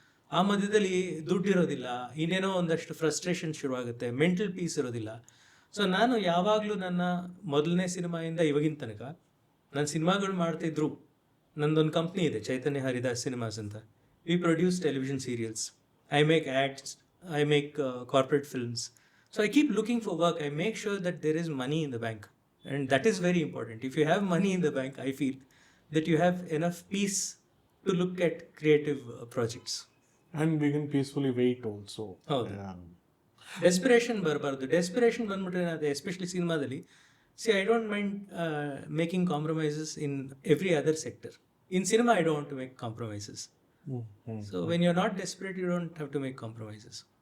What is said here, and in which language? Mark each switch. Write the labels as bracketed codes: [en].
[kn] ಆ ಮಧ್ಯದಲ್ಲಿ ದುಡ್ಡು ಇರೋದಿಲ್ಲ, ಇನ್ನೇನೋ ಒಂದಷ್ಟು ಫ್ರಸ್ಟ್ರೇಷನ್ ಶುರುವಾಗುತ್ತೆ, ಮೆಂಟಲ್ ಪೀಸ್ ಇರೋದಿಲ್ಲ. ಸೊ ನಾನು ಯಾವಾಗಲೂ ನನ್ನ ಮೊದಲನೇ ಸಿನಿಮಾಯಿಂದ ಇವಾಗಿನ ತನಕ ನಾನು ಸಿನಿಮಾಗಳು ಮಾಡ್ತಿದ್ರು. ನಂದೊಂದು ಕಂಪ್ನಿ ಇದೆ, [en] Chaitanya Haridas cinemas ಅಂತ. We produce television serials, I make acts, I make corporate films. So I keep looking for work. I make sure that there is money in the bank, and that is very important. If you have money in the bank, I feel that you have enough peace to look at creative projects. And we can peacefully wait also. [kn] ಹೌದು, desperation ಬರಬಾರ್ದು. Desperation ಬಂದ್ಬಿಟ್ರೆ ಏನಾಗುತ್ತೆ, especially ಸಿನಿಮಾದಲ್ಲಿ. [en] See, I don't mind making compromises in every other sector. In cinema I don't to make compromises. So when you are not desperate, you don't have to make compromises.